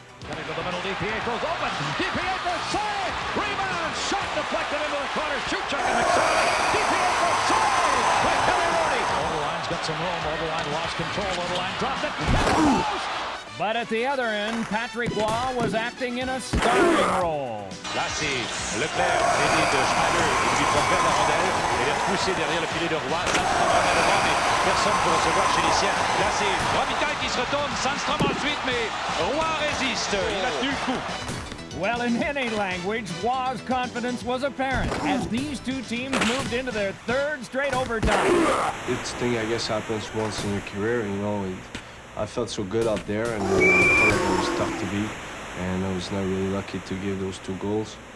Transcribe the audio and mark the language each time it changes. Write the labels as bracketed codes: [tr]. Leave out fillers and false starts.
[en] Cutting to the middle, DiPietro's open. DiPietro save! Rebound! Shot deflected into the corner. Shoot check and McSorley. DiPietro save! By Kelly Rudy. Overline's got some room. Overline lost control. Overline dropped it. But at the other end, Patrick Waugh was acting in a starring role. [fr] Là, c'est Leclerc, aidé de Schneider, et puis pour perdre la rondelle, et les repousser derrière le filet de Roy. Sandstrom en devant, mais personne pour recevoir chez les siens. Là, c'est Robitaille qui se retourne. Sandstrom ensuite, mais Roy résiste. Il a tenu le coup. [en] Well, in any language, Waugh's confidence was apparent as these two teams moved into their third straight overtime. This thing, I guess, happens once in your career, you know. I felt so good out there, and I felt like it was tough to beat, and I was not really lucky to give those 2 goals.